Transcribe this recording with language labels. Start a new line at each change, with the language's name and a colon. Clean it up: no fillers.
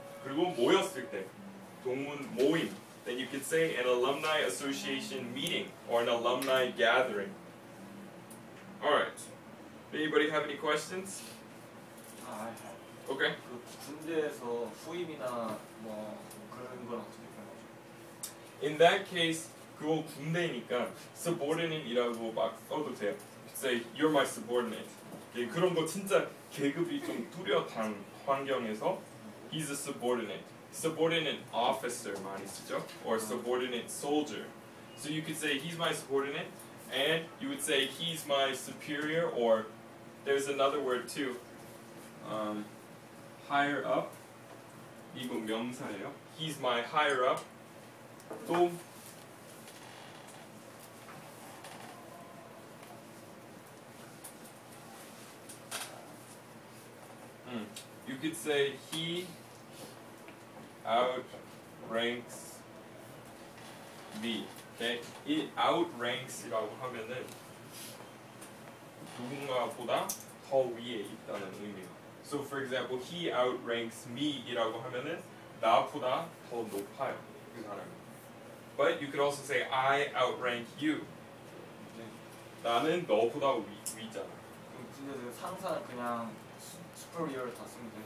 Korean: 그리고 모였을 때, 동문 모임.
English: Then you could say an alumni association meeting or an alumni gathering. Alright. Anybody have any questions? Okay.
Korean: 그 군대에서 후임이나 뭐 그런 건 어떻게 표현하죠?
English: In that case,
Korean: 그거 군대니까 subordinate이라고 막 써도 돼요.
English: Say you're my subordinate.
Korean: 예, 그런 거 진짜 계급이 좀 뚜렷한 환경에서
English: he's a subordinate. Subordinate officer
Korean: 많이 쓰죠?
English: Or subordinate soldier. So you could say he's my subordinate, and you would say he's my superior, or there's another word too. Higher up.
Korean: 이거 명사예요.
English: He's my higher up. 또 you could say he outranks me. Okay?
Korean: 이 outranks이라고 하면은 누군가보다 더 위에 있다는 의미예요.
English: So for example, he outranks me이라고 하면은
Korean: 나보다 더 높아요. 그 사람이.
English: But you could also say I outrank you.
Korean: 나는 너보다 위잖아. 근데 상사는 그냥 superior 다 쓰면 돼.